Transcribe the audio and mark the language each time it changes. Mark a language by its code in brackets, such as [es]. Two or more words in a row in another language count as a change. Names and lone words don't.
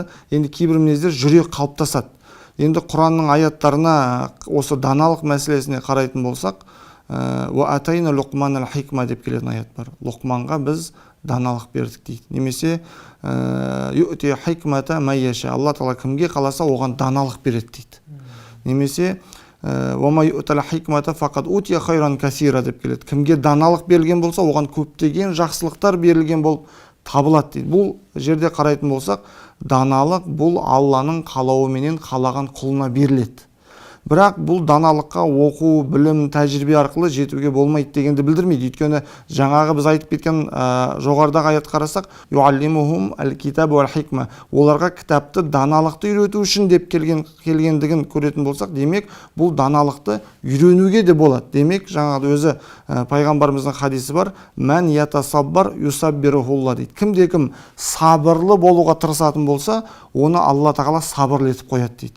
[kk] Енді кейбір мінездер жүре қалыптасады. Енді Құранның аяттарына осы даналық мәселесіне қарайтын болсақ, [ar] «وآتينا لقمان الحكمة» [kk] деп келетін аят бар. Лұқманға біз даналық бердік дейді. Немесе [ar] «يؤتي الحكمة من يشاء». [kk] Алла Тағала кімге қаласа оған даналық береді дейді. Немесе [ar] «وما يؤت الحكمة فقد أوتي خيرا كثيرا» [kk] деп келеді. Кімге даналық берілген болса, оған көптеген жақсылықтар берілген болып табылады дейді. Бұл жерде қарайтын болсақ, даналық бұл Алланың қалауыменен қалаған құлына беріледі. Бірақ бұл даналыққа оқу, білім, тәжірибе арқылы жетуге болмайды дегенді білдірмейді. Өйткені жаңағы біз айтып кеткен жоғарыдағы аят қарасақ, [ar] يعلمهم الكتاب والحكمة. [kk] Оларға кітапты, даналықты үйрету үшін деп келгендігін көретін болсақ, демек бұл даналықты үйренуге де болады. Демек жаңағы өзі пайғамбарымыздың хадисі бар, [ar] من يتصبر يصبره الله [kk] дейді. Кімде-кім сабырлы болуға тырысатын болса, оны Алла Тағала сабырлы етіп қояды дейді.